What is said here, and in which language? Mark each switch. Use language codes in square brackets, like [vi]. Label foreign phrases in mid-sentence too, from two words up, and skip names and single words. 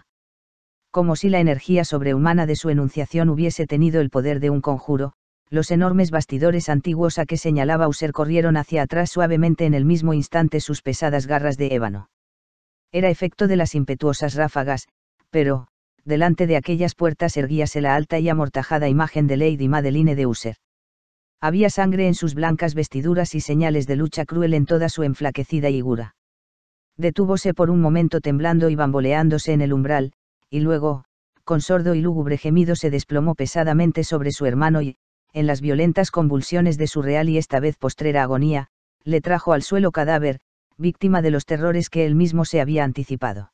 [es] Como si la energía sobrehumana de su enunciación hubiese tenido el poder de un conjuro, los enormes bastidores antiguos a que señalaba User corrieron hacia atrás suavemente en el mismo instante sus pesadas garras de ébano. Era efecto de las impetuosas ráfagas, pero, delante de aquellas puertas erguíase la alta y amortajada imagen de Lady Madeline de User. Había sangre en sus blancas vestiduras y señales de lucha cruel en toda su enflaquecida higura. Detúvose por un momento temblando y bamboleándose en el umbral, y luego, con sordo y lúgubre gemido se desplomó pesadamente sobre su hermano y, en las violentas convulsiones de su real y esta vez postrera agonía, le trajo al suelo cadáver, víctima de los terrores que él mismo se había anticipado.